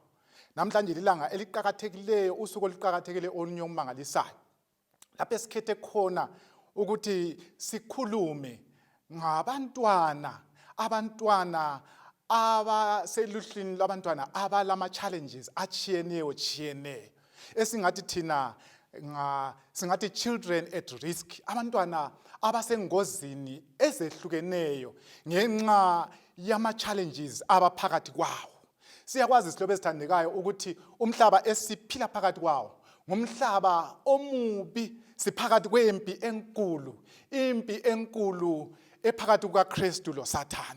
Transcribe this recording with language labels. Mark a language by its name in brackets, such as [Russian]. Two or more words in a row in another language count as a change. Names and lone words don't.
[North Ndebele] Namhlanje lilanga eliqhakathekileyo, usuku oluqhakathekile olunye omangalisayo lapho esikhethe khona ukuthi sikhulume ngabantwana abaseluhlwini labantwana abalama challenges achiyeneyo esingathi thina singathi [English] children at risk, [North Ndebele] abantwana abasengozini ezehlukeneyo ngenxa yama challenges abaphakathi kwawo. Siyakwazi silobe esithandekayo ukuthi umhlaba esiphila phakathi kwawo ngumhlaba omubi, siphakathi kwempi enkulu, impi enkulu ephakathi kukaKristu lo Sathane.